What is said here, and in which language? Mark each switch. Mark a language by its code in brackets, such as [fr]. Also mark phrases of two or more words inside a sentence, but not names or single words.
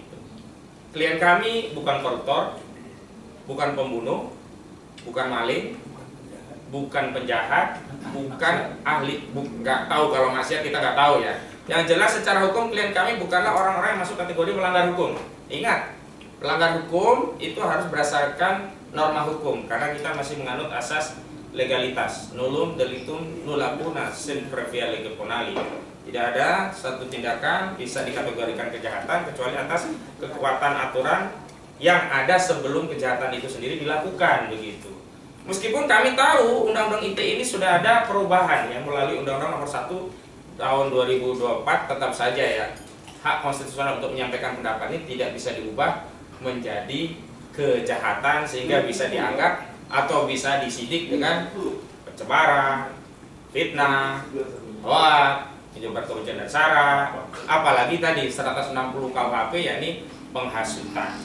[id] Klien kami bukan koruptor, bukan pembunuh, bukan maling, bukan penjahat, bukan ahli, nggak tahu kalau maksiat kita nggak tahu ya. Yang jelas secara hukum klien kami bukanlah orang-orang yang masuk kategori melanggar hukum. Ingat, pelanggar hukum itu harus berdasarkan norma hukum karena kita masih menganut asas legalitas. [la] Nullum delictum nulla puna sine previa lege ponali. [id] Tidak ada satu tindakan bisa dikategorikan kejahatan kecuali atas kekuatan aturan yang ada sebelum kejahatan itu sendiri dilakukan begitu. Meskipun kami tahu Undang-Undang ITE ini sudah ada perubahan ya melalui Undang-Undang Nomor 1 tahun 2024, tetap saja ya hak konstitusional untuk menyampaikan pendapat ini tidak bisa diubah menjadi kejahatan sehingga bisa dianggap atau bisa disidik dengan pencemaran, fitnah, hoak, menyebar kebencian dan sara, apalagi tadi 160 KUHP yakni penghasutan.